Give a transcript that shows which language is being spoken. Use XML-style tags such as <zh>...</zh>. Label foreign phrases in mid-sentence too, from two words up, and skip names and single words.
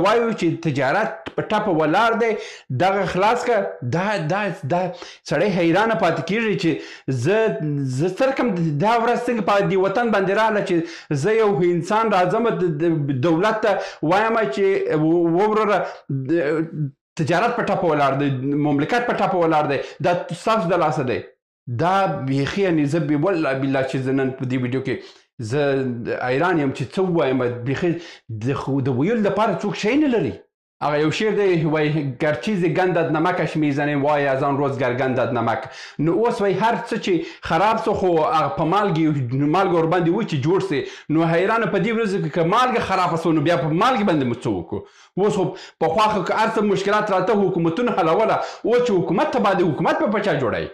<ps>وایو چې تجارت په ټپه ولاړ دی، دغه خلاص که دا سړی حیرانه پاتې کېږي چې زه څرکم دا ورځ څنګه په دې وطن باندې راغله چې زه یو انسان راځم دولت ته وایم چې ووروره تجارت په ټپه ولاړ دی، مملکت په ټپه ولاړ دی، دا ستاسو د لاسه دی. دا بیخي یعنې زه</ps> <ar>والله بالله</ar> <ps>چې زه نن په دې ویډیو کې زه حیران یم چې څه ووایم. بیخي د ویلو لپاره څوک شی نه لري. هغه یو شعر دی وایي</ps> <fa>گر چیزی گندد نمکش میزنیم وای از آن روز گر گندد نمک.</fa> <ps>نو اوس وایي هر څه چې خراب څه خو په مالګې ورباندې و چې جوړ سي. نو حیرانه په دې ورځو کې که مالګه خرابه سوه نو بیا په مالګې باندې موږ څه وکړو؟ اوس خو پخوا خو که هر څه مشکلات راته حکومتونه حلوله، اوس چې حکومت تباه دی، حکومت په چا جوړوي؟</ps>